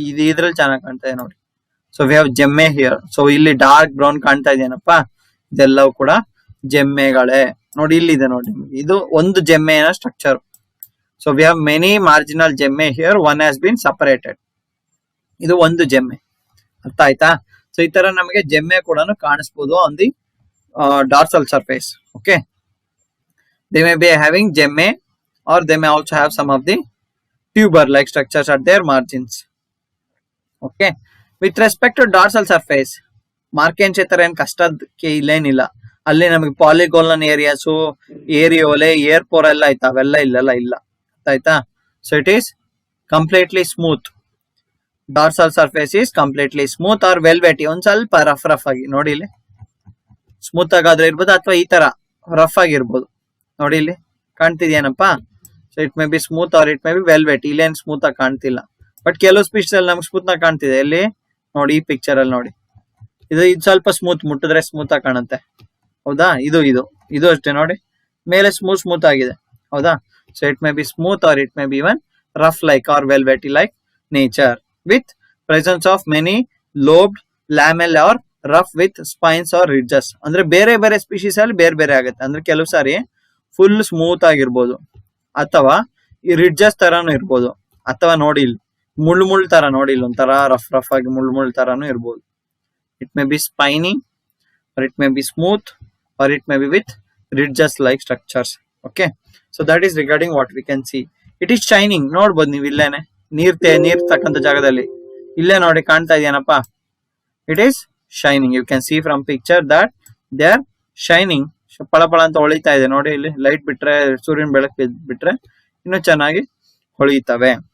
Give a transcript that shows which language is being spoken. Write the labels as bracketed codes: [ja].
[kn] ಇದ್ರಲ್ಲಿ ಚೆನ್ನಾಗಿ ಕಾಣ್ತಾ ಇದೆ ನೋಡಿ. [en] So we have gemmae here. [kn] So ಇಲ್ಲಿ ಡಾರ್ಕ್ ಬ್ರೌನ್ ಕಾಣ್ತಾ ಇದೆಯೇನಪ್ಪ, ಇದೆಲ್ಲವೂ ಕೂಡ ಜೆಮ್ಮೆಗಳೇ. ನೋಡಿ ಇಲ್ಲಿದೆ ನೋಡಿ, ಇದು ಒಂದು ಜೆಮ್ಮೆಯ structure. [en] So we have many marginal gemmae here, one has been separated. [kn] ಇದು ಒಂದು ಜೆಮ್ಮೆ, ಅರ್ಥ ಆಯ್ತಾ? ಸೊ ಈ ತರ ನಮಗೆ ಜೆಮ್ಮೆ ಕೂಡ ಕಾಣಿಸ್ಬೋದು [en] On the dorsal surface. Okay, they may be having gemmae or they may also have some of the tuber like structures at their margins. Okay, with respect to dorsal surface, [kn] ಮಾರ್ಕೆನ್ ಕ್ಷೇತ್ರ ಏನ್ ಕಷ್ಟಕ್ಕೆ ಇಲ್ಲೇನಿಲ್ಲ. ಅಲ್ಲಿ ನಮಗೆ ಪಾಲಿಗೋಲನ್ ಏರಿಯಾಸ್, ಏರಿಯೋಲೆ, ಏರ್ಪೋರ್ ಎಲ್ಲ ಆಯ್ತಾ, ಅವೆಲ್ಲ ಇಲ್ಲೆಲ್ಲ ಇಲ್ಲ, ಆಯ್ತಾ? [en] So it is completely smooth. Dorsal surface is completely smooth or velvety. [kn] ಒಂದ್ ಸ್ವಲ್ಪ ರಫ್ ಆಗಿ ನೋಡಿ, ಇಲ್ಲಿ ಸ್ಮೂತ್ ಆಗಾದ್ರೆ ಇರ್ಬೋದು ಅಥವಾ ಈ ತರ ರಫ್ ಆಗಿರ್ಬೋದು. ನೋಡಿ ಇಲ್ಲಿ ಕಾಣ್ತಿದ್ಯೇನಪ್ಪ? [en] So it may be smooth or it may be velvet. [kn] ಇಲ್ಲೇನ್ ಸ್ಮೂತ್ ಆಗಿ ಕಾಣ್ತಿಲ್ಲ, ಬಟ್ ಕೆಲವು ಸ್ಪೀಚ್ ಅಲ್ಲಿ ನಮ್ಗೆ ಸ್ಮೂತ್ ಆಗಿ ಕಾಣ್ತಿದೆ. ಇಲ್ಲಿ ನೋಡಿ, ಈ ಪಿಕ್ಚರ್ ಅಲ್ಲಿ ನೋಡಿ, ಇದು ಸ್ವಲ್ಪ ಸ್ಮೂತ್, ಮುಟ್ಟಿದ್ರೆ ಸ್ಮೂತ್ ಆಗಿ ಕಾಣುತ್ತೆ, ಹೌದಾ? ಇದು ಅಷ್ಟೇ ನೋಡಿ, ಮೇಲೆ ಸ್ಮೂತ್ ಆಗಿದೆ, ಹೌದಾ? [en] So it may be smooth or it may be even rough like or velvety like nature, with presence of many lobed lamellae or rough with spines or ridges. [kn] ಅಂದ್ರೆ ಬೇರೆ ಬೇರೆ ಸ್ಪೀಶೀಸ್ ಅಲ್ಲಿ ಬೇರೆ ಬೇರೆ ಆಗುತ್ತೆ. ಅಂದ್ರೆ ಕೆಲವು ಸಾರಿ ಫುಲ್ ಸ್ಮೂತ್ ಆಗಿರ್ಬೋದು, ಅಥವಾ ಈ ರಿಡ್ಜಸ್ ತರಾನು ಇರ್ಬೋದು, ಅಥವಾ ನೋಡಿ ಇಲ್ಲಿ ಮುಳ್ಳು ತರ ನೋಡಿ, ಇಲ್ಲಿ ಒಂಥರ ರಫ್ ಆಗಿ ಮುಳ್ಳು ತರಾನು ಇರ್ಬೋದು. [en] It may be spiny or it may be smooth or it may be with ridges like structures. Okay, so that is regarding what we can see. It is shining. [kn] ನೋಡ್ಬೋದು ನೀವು ಇಲ್ಲೇನೆ, ನೀರ್ ತಕ್ಕಂತ ಜಾಗದಲ್ಲಿ ಇಲ್ಲೇ ನೋಡಿ ಕಾಣ್ತಾ ಇದೆಯೇನಪ್ಪ? [en] It is shining. You can see from picture that they are shining. [kn] ಪಳ ಅಂತ ಹೊಳಿತಾ ಇದೆ ನೋಡಿ. ಇಲ್ಲಿ ಲೈಟ್ ಬಿಟ್ರೆ, ಸೂರ್ಯನ ಬೆಳಕು ಬಿಟ್ರೆ ಇನ್ನು ಚೆನ್ನಾಗಿ ಹೊಳಿತವೆ.